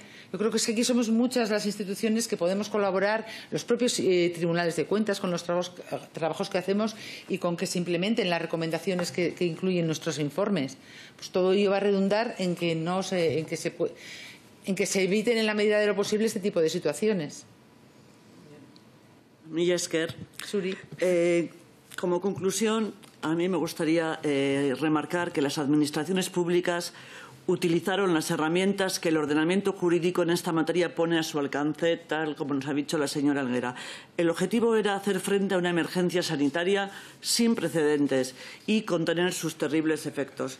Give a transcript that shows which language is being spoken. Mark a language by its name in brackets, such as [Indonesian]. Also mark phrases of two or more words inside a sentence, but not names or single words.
[Spanish] Yo creo que es que aquí somos muchas las instituciones que podemos colaborar, los propios tribunales de cuentas, con los trabajos que hacemos y con que se implementen las recomendaciones que incluyen nuestros informes. Pues todo ello va a redundar en que se eviten en la medida de lo posible este tipo de situaciones. [Basque] Mila esker. Zuri. [Spanish] Como conclusión, a mí me gustaría remarcar que las administraciones públicas utilizaron las herramientas que el ordenamiento jurídico en esta materia pone a su alcance, tal como nos ha dicho la señora Helguera. El objetivo era hacer frente a una emergencia sanitaria sin precedentes y contener sus terribles efectos.